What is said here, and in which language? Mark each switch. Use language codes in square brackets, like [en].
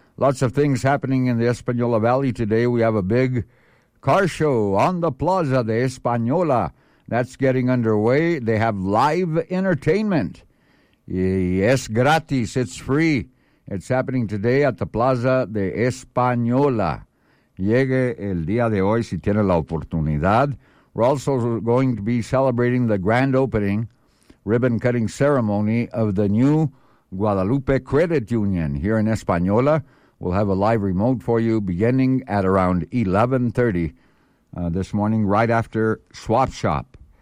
[en] Lots of things happening in the Española Valley today. We have a big car show on the Plaza de Española. That's getting underway. They have live entertainment. Es gratis. It's free. It's happening today at the Plaza de Española. [es] Llegue el día de hoy si tiene la oportunidad. [en] We're also going to be celebrating the grand opening ribbon-cutting ceremony of the new Guadalupe Credit Union here in Española. We'll have a live remote for you beginning at around 11:30 this morning right after Swap Shop.